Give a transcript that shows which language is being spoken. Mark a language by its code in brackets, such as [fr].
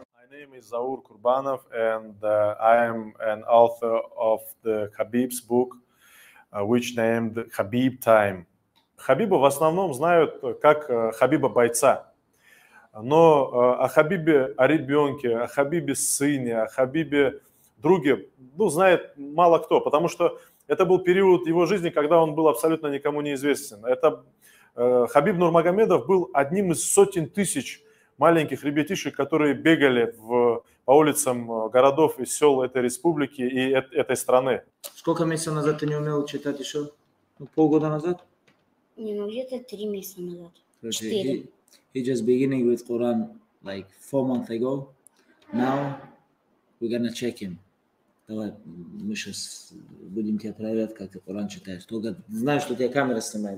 [en] My name is Zaur Kurbanov, and I am an author of the Khabib's book, which named Khabib Time. [ru] Хабиба в основном знают как Хабиба бойца, но о Хабибе, о ребенке, о Хабибе сыне, о Хабибе друге, знает мало кто, потому что это был период его жизни, когда он был абсолютно никому не известен. Это Хабиб Нурмагомедов был одним из сотен тысяч маленьких ребятишек, которые бегали по улицам городов и сел этой республики и этой страны. Сколько месяцев назад ты не умел читать еще? Полгода назад? Не, где-то 3 месяца назад. 4. [en] He just beginning with Quran like 4 months ago. Now we're gonna check him. [ru] Давай, мы сейчас будем тебя проверять, как ты Коран читаешь. Только знаю, что у тебя камера снимает.